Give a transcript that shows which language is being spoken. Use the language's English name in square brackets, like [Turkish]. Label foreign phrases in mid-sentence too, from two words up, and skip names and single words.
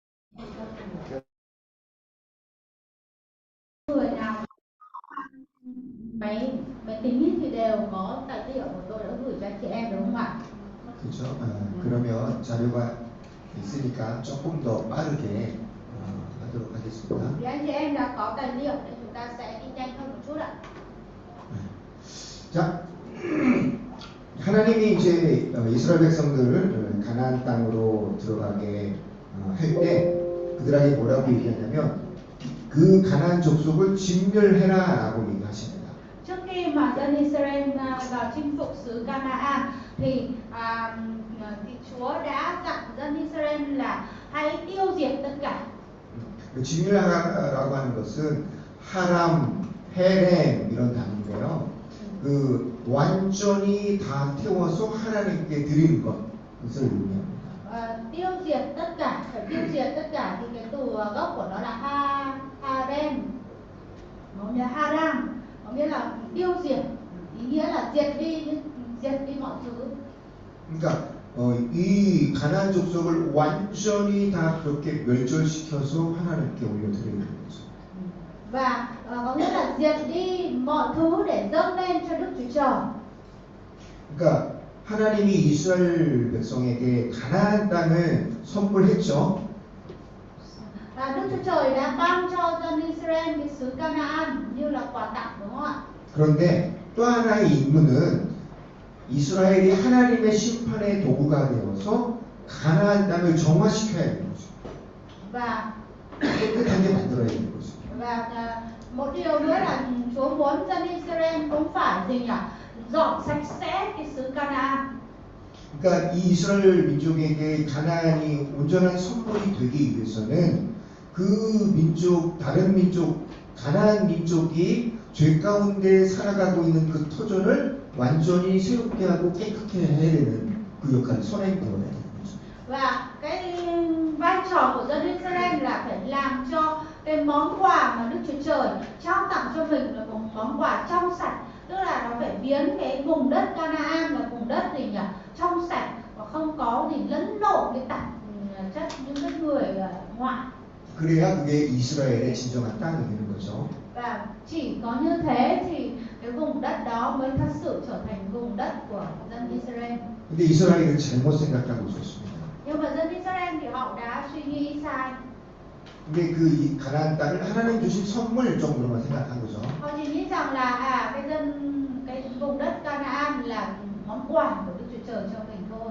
[Vietnamese] Người nào máy máy tính thì đều có tài liệu của tôi đã gửi cho chị em đúng không ạ? [Korean] 그렇죠? 그러면 자료가 있으니까 조금 더 빠르게 하도록 하겠습니다. [Vietnamese] Thì anh chị em đã có tài liệu thì chúng ta sẽ đi nhanh hơn một chút ạ. [Korean] 자, 하나님이 이제 이스라엘 백성들을 가나안 땅으로 들어가게 할 때 그들에게 뭐라고 얘기하냐면 그 가나안 족속을 진멸해라라고 얘기하십니다. [Vietnamese] Trước khi mà dân Israel vào chinh phục xứ Canaan thì Chúa đã dặn dân Israel là hãy tiêu diệt tất cả. [Korean] 진멸하라고 하는 것은 하람, 헤렘 이런 단어인데요. 그 완전히 다 태워서 하나님께 드리는 것을 의미합니다. [Vietnamese] Tiêu diệt tất cả, phải tiêu diệt tất cả thì cái từ gốc của nó là harem, nó là haram, có nghĩa là tiêu diệt, ý nghĩa là diệt đi mọi thứ. [Korean] 그러니까 이 가나안 족속을 완전히 다 그렇게 멸절시켜서 하나님께 올려드리는 거죠. [Vietnamese] Và có nghĩa là diệt đi mọi thứ để dâng lên cho Đức Chúa Trời. [Korean] 그러니까 하나님이 이스라엘 백성에게 가나안 땅을 선물했죠. [Vietnamese] Đức Chúa Trời đã ban cho dân Israel cái xứ Canaan như là quà tặng đúng không ạ? [Korean] 그런데 또 하나의 임무는 이스라엘이 하나님의 심판의 도구가 되어서 가나안 땅을 정화시켜야 되는 거죠. [Vietnamese] Và [Korean] 깨끗하게 만들어야 되는 거죠. [Vietnamese] Và một điều nữa là Chúa muốn dân Israel cũng phải gì nhỉ? Dọn sạch sẽ cái xứ Canaan. [Korean] 그러니까 이 이스라엘 민족에게 가나안이 온전한 선물이 되기 위해서는 그 민족, 다른 민족, 가나안 민족이 죄 가운데 살아가고 있는 그 터전을 완전히 새롭게 하고 깨끗게 해야 되는 그 역할을 선행되어야 되는 거죠. [Vietnamese] Và cái vai trò của dân Israel là phải làm cho cái món quà mà Đức Chúa Trời trao tặng cho mình là một món quà trong sạch, tức là nó phải biến cái vùng đất Canaan là vùng đất gì nhỉ? Trong sạch và không có gì lẫn lộn cái tạp chất những cái người ngoại. [Korean] 그래야 그게 이스라엘의 진정한 땅이 되는 거죠. [Vietnamese] Và chỉ có như thế thì cái vùng đất đó mới thật sự trở thành vùng đất của dân Israel. [Korean] 근데 이스라엘은 잘못 생각하고 있었습니다. [Vietnamese] Nhưng mà dân Israel thì họ đã suy nghĩ sai. [Korean] 근데 그 가나안 땅을 하나님 주신 선물 정도로만 생각한 거죠. [Vietnamese] Họ chỉ nghĩ rằng là cái vùng đất Canaan là món quà của Đức Chúa Trời cho mình thôi.